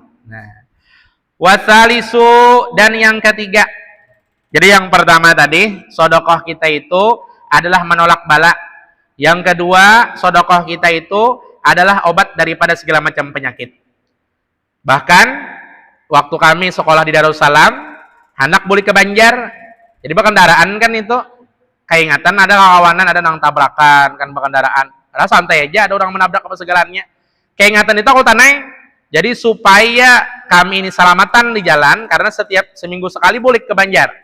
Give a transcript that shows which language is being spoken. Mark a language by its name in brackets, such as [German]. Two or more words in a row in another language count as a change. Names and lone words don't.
[Indonesian] Nah, wasalisu, dan yang ketiga, jadi yang pertama tadi, sedekah kita itu adalah menolak bala. Yang kedua, sedekah kita itu adalah obat daripada segala macam penyakit. [Banjar] Bahkan waktu kami sekolah di Darussalam, anak boleh ke Banjar, jadi berkendaraan kan itu, keingatan ada kawanan, ada nang tabrakan kan berkendaraan. Padahal santai aja, ada orang menabrak apa segalanya. Keingatan itu aku tanai, jadi supaya kami ini selamatan di jalan, karena setiap seminggu sekali boleh ke Banjar.